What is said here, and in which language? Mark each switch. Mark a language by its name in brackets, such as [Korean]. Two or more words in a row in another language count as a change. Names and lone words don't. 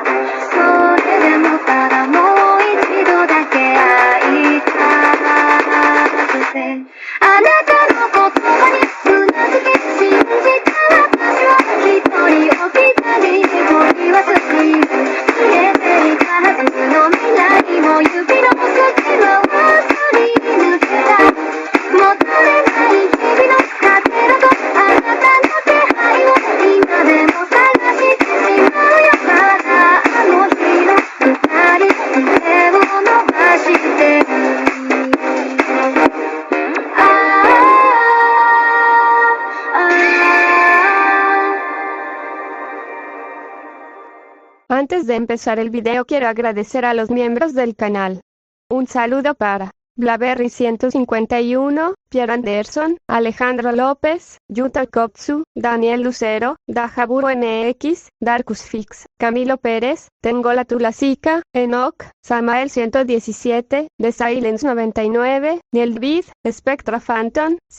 [Japanese] それでもただもう一度だけ会いたくて、あなたの言葉にうなずき信じた私は一人起きたり一人はスリープ、見えていたはずの未来も指の隙間をすり抜けた。求めない日々の果てだとあなたの気配を今でも探してしまうよ。まだあの日の二人手を伸ばしてる。 [Spanish] Antes de empezar el video quiero agradecer a los miembros del canal. Un saludo para Blaberry 151, Pierre Anderson, Alejandro López, Yuta Kopsu, Daniel Lucero, Dajaburo MX, Darkus Fix, Camilo Pérez, Tengola Tulasica, Enoch, Samael 117, The Silence 99, Niel Spectra Phantom,